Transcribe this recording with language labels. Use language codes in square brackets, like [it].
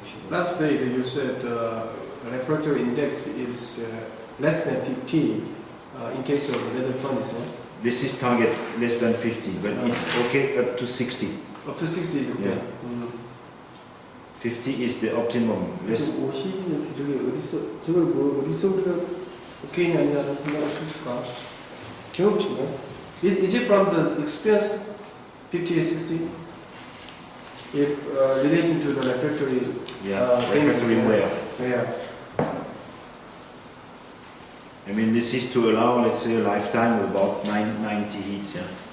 [en] Last day you said refractory index is less than 50 in case of ladle furnace. This is target less than 50, but it's okay up to 60. Up to 60 is okay. Yeah. 50 is the optimum. Less [ko] 50는 저기 어디서 저걸 뭐 어디서 우리가 오케이냐 아니냐는 판단할 수 있을까? 경험치인가? [en] Is it from the experience 50 and 60? If relating to the refractory refractory wear. Yeah. I mean, this is to allow, let's say, a lifetime of about 90 heats, yeah?